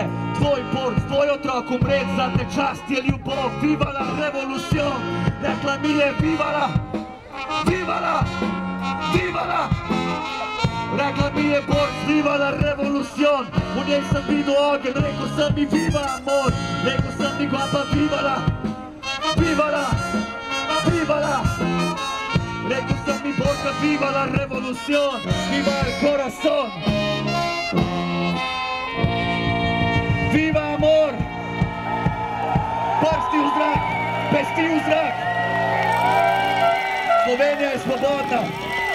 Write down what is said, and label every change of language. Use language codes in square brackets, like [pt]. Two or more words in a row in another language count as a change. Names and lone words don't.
[sl] Tvoj borc, tvoj otrok umret zate, čast je ljubov, [es] vivala revolucion. [sl] Rekla mi je [es] vivala, vivala, vivala. [sl] Rekla mi je borc, [es] vivala revolucion. [sl] V njej sem videl ogen, rekel sem mi [es] viva amor. [sl] Rekel sem mi [es] guapa vivala, vivala, vivala. [sl] Rekel sem mi borca, [es] viva la revolucion, viva el corazon. Viva amor. [sl] Prsti v zrak, pesti v zrak. Slovenija je svobodna.